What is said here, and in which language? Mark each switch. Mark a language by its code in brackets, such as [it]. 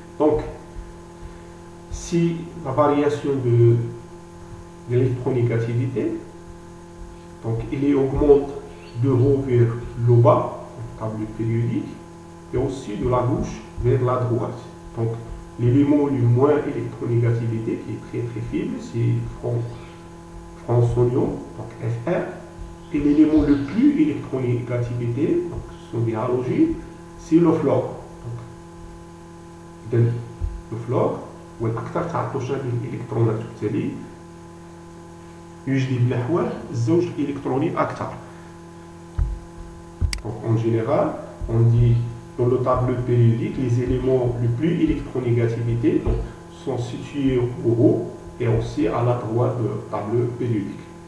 [fr] Donc si la variation de l'électronégativité, donc il augmente de haut vers le bas, le tableau périodique, et aussi de la gauche vers la droite. Donc l'élément le moins électronégativité, qui est très faible, c'est francium, donc Fr. Et l'élément le plus électronégativité, donc ce sont des halogènes, c'est le fluor. Donc le fluor [ar] هو الأكثر تعطشا للإلكترونات، وبالتالي يجلب نحوه الزوج الإلكتروني أكثر. [fr] Donc en général, on dit dans le tableau périodique, les éléments les plus électronégativité donc, sont situés au haut et aussi à la droite du tableau périodique.